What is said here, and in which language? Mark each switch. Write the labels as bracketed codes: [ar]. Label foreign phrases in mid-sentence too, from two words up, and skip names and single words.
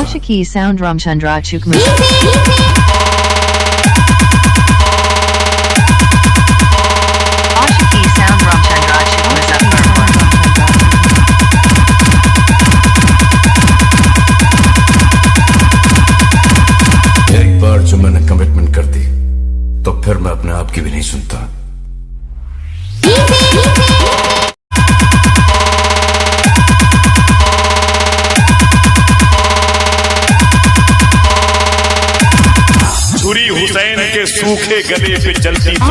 [hi] Ashiki sound Ramchandra Chukmu. Ashiki sound Ramchandra Chukmu Muzaffarpur. एक बार जो मैंने कमिटमेंट कर दी तो फिर मैं अपने आप की भी नहीं सुनता। छुरी हुसैन के सूखे गले पे चलती थी।